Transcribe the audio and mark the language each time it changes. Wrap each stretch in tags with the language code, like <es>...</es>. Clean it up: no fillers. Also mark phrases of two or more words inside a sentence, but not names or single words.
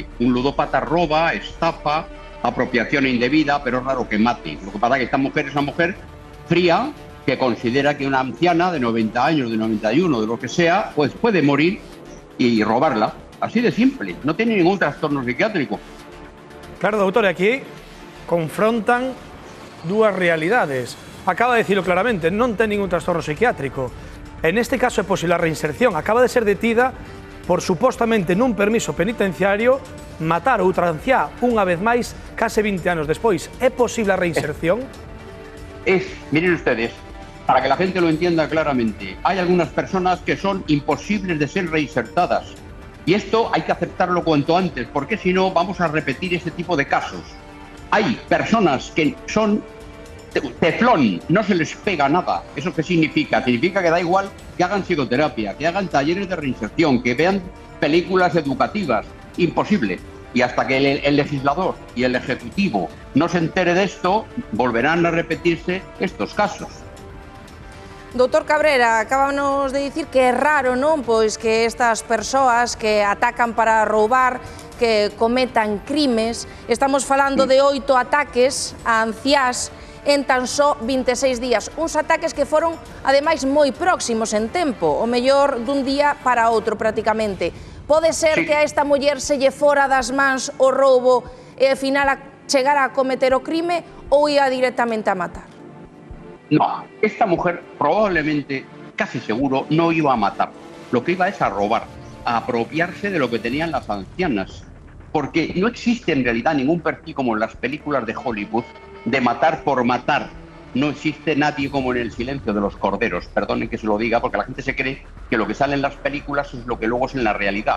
<es>Un ludópata roba, estafa, apropiación indebida, pero es raro que mate. Lo que pasa es que esta mujer es una mujer fría, que considera que una anciana de 90 años, de 91, de lo que sea, pues puede morir y robarla. Así de simple, no tiene ningún trastorno psiquiátrico. Claro,</es> <gl>doutor, aquí confrontan dúas realidades.</gl> <es>Acaba de decirlo claramente,</es> <gl>non ten ningún trastorno psiquiátrico.</gl> <es>En este caso</es> <gl>é posible a reinserción. Acaba de ser detida por supostamente nun permiso penitenciario matar outra anciá unha vez máis case 20 anos despois. É posible a reinserción?</gl> <es>Miren ustedes, para que la gente lo entienda claramente, hay algunas personas que son imposibles de ser reinsertadas. Y esto hay que aceptarlo cuanto antes, porque si no vamos a repetir ese tipo de casos. Hay personas que son teflón, no se les pega nada. ¿Eso qué significa? Significa que da igual que hagan psicoterapia, que hagan talleres de reinserción, que vean películas educativas. Imposible. Y hasta que el legislador y el ejecutivo no se entere de esto, volverán a repetirse estos casos.</es> <gl>Doutor Cabrera, acábanos de dicir que é raro, non? Pois que estas persoas que atacan para roubar, que cometan crimes, estamos falando de 8 ataques a anciás en tan só 26 días. Uns ataques que foron, ademais, moi próximos en tempo, o mellor dun día para outro prácticamente. Pode ser que a esta muller se lle fora das mans o roubo e, ao final, chegara a cometer o crime ou ia directamente a matar?</gl> <es>No, esta mujer probablemente, casi seguro, no iba a matar. Lo que iba es a robar, a apropiarse de lo que tenían las ancianas. Porque no existe en realidad ningún perfil como en las películas de Hollywood de matar por matar. No existe nadie como en El silencio de los corderos. Perdonen que se lo diga, porque la gente se cree que lo que sale en las películas es lo que luego es en la realidad.</es>